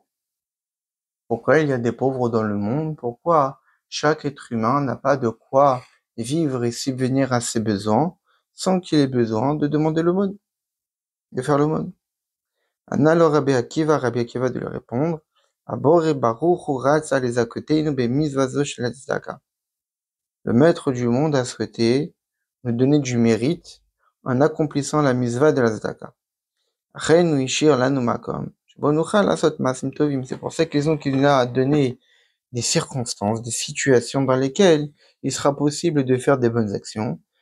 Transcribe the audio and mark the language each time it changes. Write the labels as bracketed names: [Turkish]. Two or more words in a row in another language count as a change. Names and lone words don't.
[French] Pourquoi il y a des pauvres dans le monde? Pourquoi chaque être humain n'a pas de quoi vivre et subvenir à ses besoins sans qu'il ait besoin de demander l'aumône, de faire l'aumône? Alors Rabbi Akiva de lui répondre, [Hebrew] הבורא ברוך הוא רצה לזכותנו במצוותו של צדקה. [French] Le Maître du monde a souhaité nous donner du mérite en accomplissant la mitzvah de la tzedaka. C'est pour cette raison qu'il nous a donné des circonstances, des situations dans lesquelles il sera possible de faire des bonnes actions.